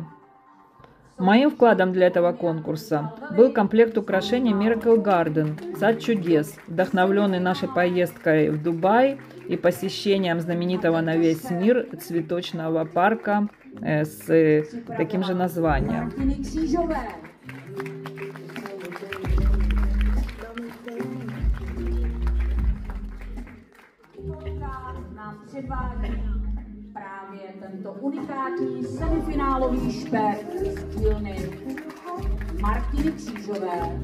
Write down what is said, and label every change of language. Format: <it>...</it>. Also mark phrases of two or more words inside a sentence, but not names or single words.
<ru>Моим вкладом для этого конкурса был комплект украшений Miracle Garden «Сад чудес», вдохновленный нашей поездкой в Дубай и посещением знаменитого на весь мир цветочного парка с таким же названием.</ru> <cs>Právě tento unikátní semifinálový šperk z dílny Martiny Křížové.</cs>